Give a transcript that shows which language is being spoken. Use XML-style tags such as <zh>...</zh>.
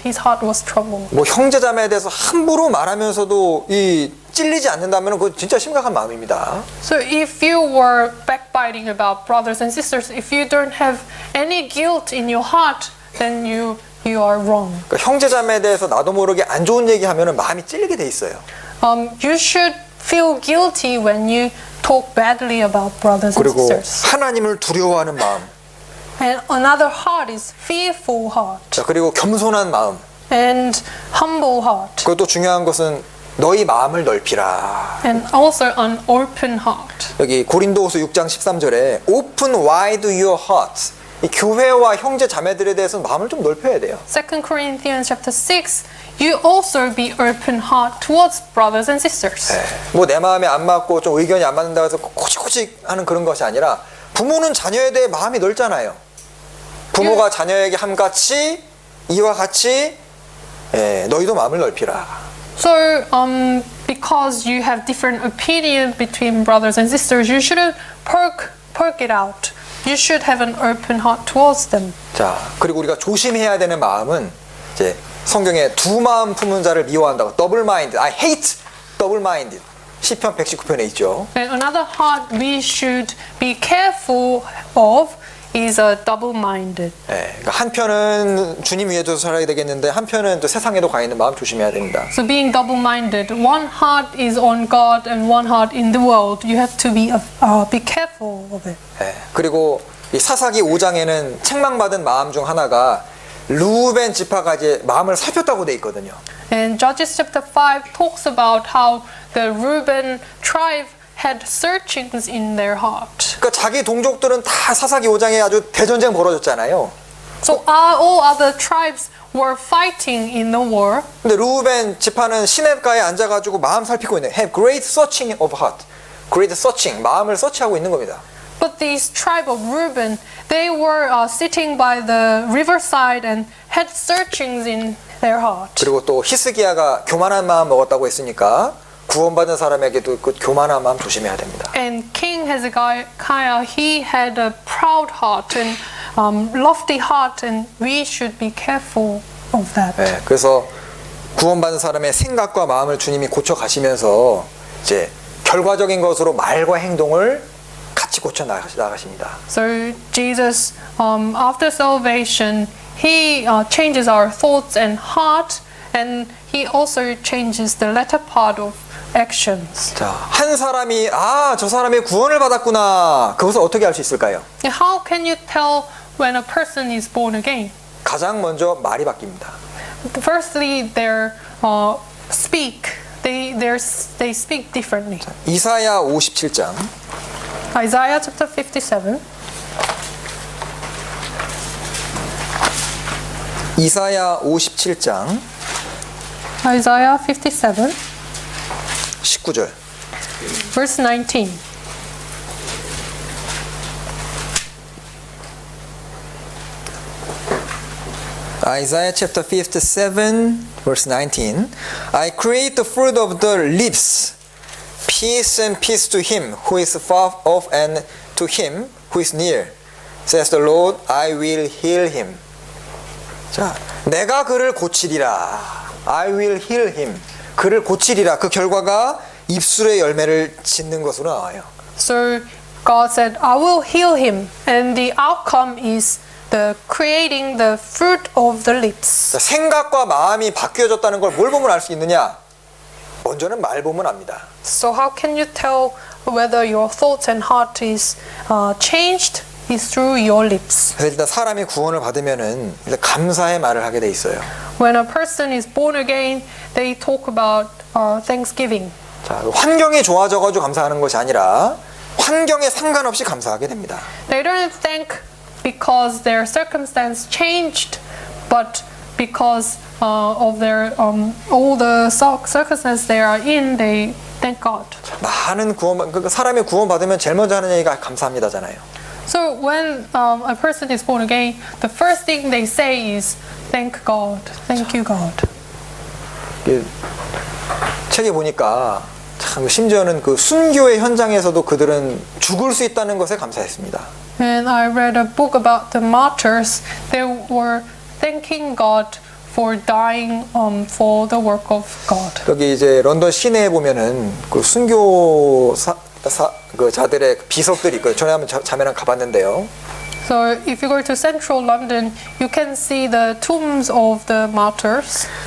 <en>His heart was troubled.</en> <ko>뭐 형제자매에 대해서 함부로 말하면서도 이 찔리지 않는다면 그건 진짜 심각한 마음입니다.</ko> <en>So if you were backbiting about brothers and sisters, if you don't have any guilt in your heart, then you are wrong.</en> <ko>그러니까 형제자매에 대해서 나도 모르게 안 좋은 얘기하면은 마음이 찔리게 돼 있어요.</ko> <en>You should feel guilty when you talk badly about brothers and</en> <ko>그리고</ko> <en>sisters.</en> <ko>하나님을 두려워하는 마음.</ko> <en>And another heart is fearful heart</en> <ko>자, 그리고 겸손한 마음.</ko> <en>and humble heart.</en> <ko>그것도 중요한 것은 너희 마음을 넓히라.</ko> <en>And also an open heart.</en> <ko>여기 고린도후서 6장 13절에</ko> <en>Open wide your hearts.</en> <ko>이 교회와 형제 자매들에 대해서 마음을 좀 넓혀야 돼요.</ko> <en>2 Corinthians chapter 6, you also be open heart towards brothers and sisters.</en> <ko>뭐 내 마음에 안 맞고 좀 의견이 안 맞는다 해서 코직코직 하는 그런 것이 아니라 부모는 자녀에 대해 마음이 넓잖아요. 부모가 자녀에게 함같이 이와 같이 너희도 마음을 넓히라.</ko> <en>So, because you have different opinion between brothers and sisters, you shouldn't poke it out. You should have an open heart towards them.</en> <ko>자, 그리고 우리가 조심해야 되는 마음은 이제 성경에 두 마음 품은 자를 미워한다고 double minded.</ko> <en>I hate double minded.</en> <ko>시편 119편에 있죠.</ko> <en>And another heart we should be careful of is a double-minded.</en> <ko>그러니까 한편은 주님 위에 둬서 살아야 되겠는데 한편은 또 세상에도 가 있는 마음 조심해야 됩니다.</ko> <en>So being double-minded, one heart is on God and one heart in the world. You have to be careful of it.</en> <ko>그리고 이 사사기 5장에는 책망받은 마음 중 하나가 루벤 지파가 이제 마음을 살폈다고 돼 있거든요.</ko> <en>And Judges chapter 5 talks about how the Reuben tribe had searchings in their heart.</en> <ko>그러니까 자기 동족들은 다 사사기 5장에 아주 대전쟁 벌어졌잖아요.</ko> <en>So all other tribes were fighting in the war.</en> <ko>근데 루벤 지파는 시냇가에 앉아가지고 마음 살피고 있는</ko> <en>have great searching of heart.</en> <ko>great searching, 마음을 서치하고 있는 겁니다.</ko> <en>But this tribe of Reuben, they were sitting by the riverside and had searchings in their heart.</en> <ko>그리고 또 히스기야가 교만한 마음 먹었다고 했으니까 구원받은 사람에게도 그 교만한 마음 조심해야 됩니다.</ko> <en>And King Hezekiah, he had a proud heart and lofty heart, and we should be careful of that.</en> <ko>그래서 구원받은 사람의 생각과 마음을 주님이 고쳐 가시면서 이제 결과적인 것으로 말과 행동을 같이 고쳐 나가십니다.</ko> <en>So Jesus, after salvation, he changes our thoughts and heart, and he also changes the latter part of actions.</en> <ko>자, 한 사람이 저 사람이 구원을 받았구나. 그것을 어떻게 알 수 있을까요?</ko> <en>How can you tell when a person is born again?</en> <ko>가장 먼저 말이 바뀝니다.</ko> <en>Firstly, they speak differently.</en> <ko>이사야 57장</ko> <en>Isaiah chapter 57.</en> <ko>이사야 57장</ko> <en>Isaiah 57,</en> <ko>19절.</ko> <en>verse 19. Isaiah chapter 57 verse 19. I create the fruit of the lips. Peace and peace to him who is far off and to him who is near. Says the Lord, I will heal him.</en> <ko>자, 내가 그를 고치리라.</ko> <en>I will heal him.</en> <ko>그를 고치리라. 그 결과가 입술의 열매를 짓는 것으로 나와요.</ko> <en>So God said, I will heal him, and the outcome is the creating the fruit of the lips.</en> <ko>자, 생각과 마음이 바뀌어졌다는 걸 뭘 보면 알 수 있느냐? 먼저는 말 보면 압니다.</ko> <en>So how can you tell whether your thoughts and heart is changed? Is through your lips.</en> <ko>그래서 일단 사람이 구원을 받으면은 일단 감사의 말을 하게 돼 있어요.</ko> <en>When a person is born again, they talk about thanksgiving.</en> <ko>자, 환경이 좋아져가지고 감사하는 것이 아니라 환경에 상관없이 감사하게 됩니다.</ko> <en>They don't thank because their circumstance changed, but because of their all the circumstances they are in, they thank God.</en> <ko>많은 그러니까 사람이 구원 받으면 제일 먼저 하는 얘기가 감사합니다잖아요.</ko> <en>So when a person is born again, the first thing they say is thank God, thank you God.</en> <ko>책에 보니까 참 심지어는 그 순교의 현장에서도 그들은 죽을 수 있다는 것에 감사했습니다.</ko> <en>And I read a book about the martyrs. They were thanking God for dying for the work of God.</en> <ko>여기 이제 런던 시내에 보면은 그 순교 그 자들의 비석들이 있거든요. 전에 한번 자매랑 가봤는데요.</ko> <en>So if you go to central London, you can see the tombs of the martyrs.</en>